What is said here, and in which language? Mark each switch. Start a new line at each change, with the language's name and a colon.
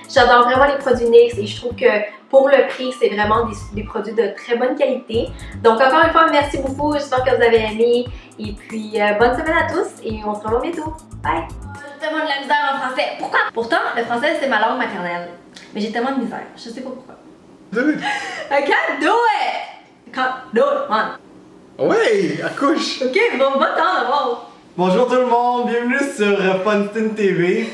French: J'adore vraiment les produits NYX et je trouve que pour le prix, c'est vraiment des produits de très bonne qualité. Donc encore une fois, merci beaucoup. J'espère que vous avez aimé. Et puis, bonne semaine à tous et on se revoit bientôt. Bye! J'ai tellement de la misère en français. Pourquoi? Pourtant, le français, c'est ma langue maternelle. Mais j'ai tellement de misère. Je sais pas pourquoi.
English: Do it! I can't do it! I can't do it, man.
French: Ouais, accouche! Ok, bon, va-t'en d'abord. Bonjour tout le monde, bienvenue sur Funston TV.